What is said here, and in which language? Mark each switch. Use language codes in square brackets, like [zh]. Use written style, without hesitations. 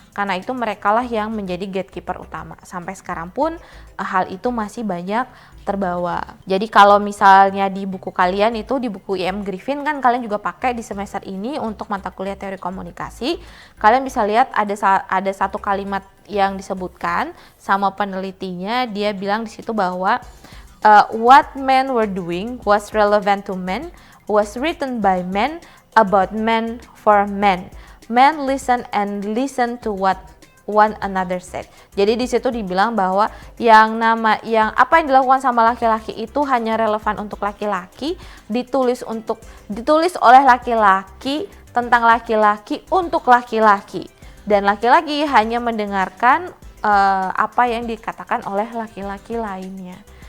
[id] Karena itu merekalah yang menjadi gatekeeper utama. Sampai sekarang pun hal itu masih banyak terbawa. Jadi kalau misalnya di buku kalian itu, di buku IM Griffin kan kalian juga pakai di semester ini untuk mata kuliah teori komunikasi. Kalian bisa lihat ada satu kalimat yang disebutkan sama penelitinya. [en] Dia bilang di situ bahwa what men were doing was relevant to men, was written by men, about men, for men. Men listen and listen to what one another said. [id] Jadi di situ dibilang bahwa yang apa yang dilakukan sama laki-laki itu hanya relevan untuk laki-laki, ditulis oleh laki-laki tentang laki-laki untuk laki-laki. Dan laki-laki hanya mendengarkan apa yang dikatakan oleh laki-laki lainnya.